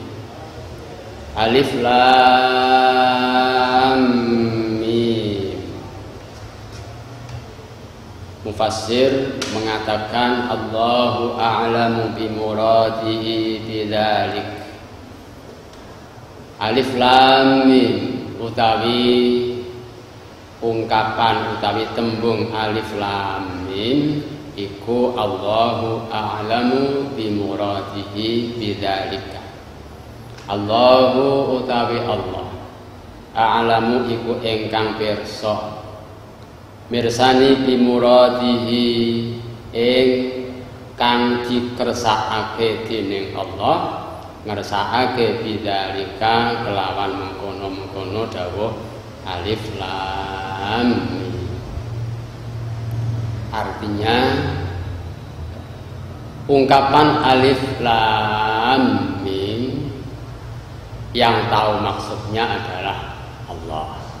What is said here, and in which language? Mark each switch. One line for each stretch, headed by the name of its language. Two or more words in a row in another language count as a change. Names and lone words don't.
Arabic: Alif Lam Mim.
Indonesian: Mufassir mengatakan
Arabic: Allahu a'lamu bi muradihi bidzalik. Alif Lam Mim
Javanese: utawi ungkapan utawi tembung
Arabic: Alif Lam Mim
Javanese: iku
Arabic: Allahu a'lamu bi muradihi bidzalika.
Javanese: Allahu utawi Allah a'lamu iku ingkang pirsa mirsani
Arabic: bi muradihi
Javanese: ing kang dikersakake dening Allah ngersakake bidzalika kelawan mengkono-mengkono dawuh
Arabic: Alif Lam Mim.
Indonesian: Artinya ungkapan
Arabic: Alif Lam Mim
Indonesian: yang tahu maksudnya adalah Allah.